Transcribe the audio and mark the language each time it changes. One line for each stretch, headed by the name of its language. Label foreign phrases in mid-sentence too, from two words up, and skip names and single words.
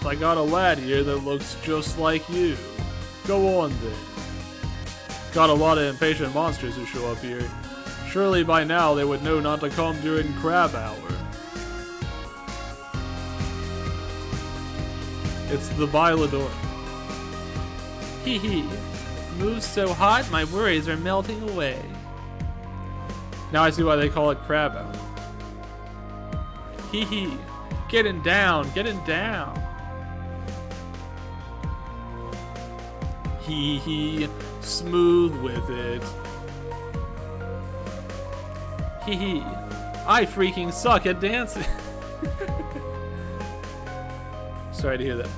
English: I got a lad here that looks just like you. Go on then. Got a lot of impatient monsters who show up here. Surely by now they would know not to come during crab hour. It's the Bailador. Hee hee. Moves so hot, my worries are melting away. Now I see why they call it Crabbo. Hee hee. Getting down, getting down. Hee hee. Smooth with it. Hee hee. I freaking suck at dancing. Sorry to hear that.